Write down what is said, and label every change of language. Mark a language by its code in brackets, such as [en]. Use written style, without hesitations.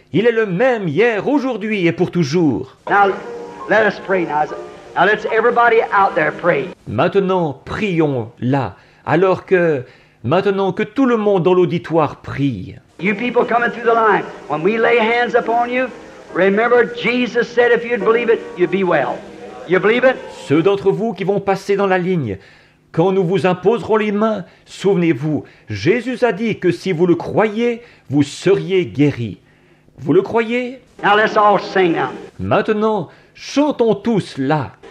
[fr] Il est le même hier, aujourd'hui et pour toujours. [en] Now, let us pray now. Now, let's everybody out there pray. [fr] Maintenant, prions là, maintenant que tout le monde dans l'auditoire prie. [en] You people coming through the line, when we lay hands upon you, remember Jesus said if you'd believe it, you'd be well. You believe it? [fr] Ceux d'entre vous qui vont passer dans la ligne, quand nous vous imposerons les mains, souvenez-vous, Jésus a dit que si vous le croyez, vous seriez guéris. Vous le croyez? [en] Now let's all sing now. [fr] Maintenant, chantons tous là.